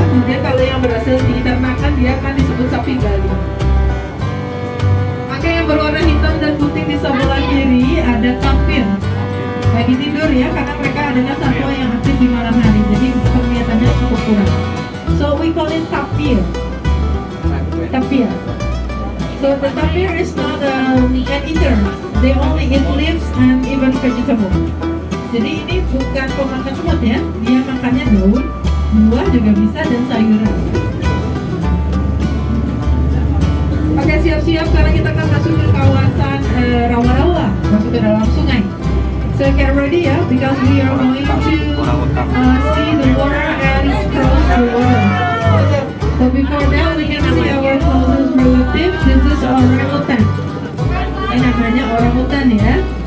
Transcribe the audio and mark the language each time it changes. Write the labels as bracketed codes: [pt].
[id] Kemudian kalau yang berhasil diternakan dia akan disebut sapi Bali. Maka yang berwarna hitam dan putih di sebelah kiri ada tapir. Lagi tidur ya, karena mereka adalah satwa yang aktif di malam hari. Jadi penglihatannya cukup kurang. [en] So we call it tapir. Tapir. So the tapir is not an eater. They only eat leaves and even vegetable. [id] Jadi ini bukan pemakan semut ya. Dia makannya daun, buah juga bisa dan sayuran. Oke, siap-siap karena kita akan masuk ke kawasan rawa-rawa, masuk ke dalam sungai. [en] So get ready ya, because we are going to see the water and cross the water. So before that, we can see our closest relative. This is orangutan. [id] Ini namanya orangutan ya.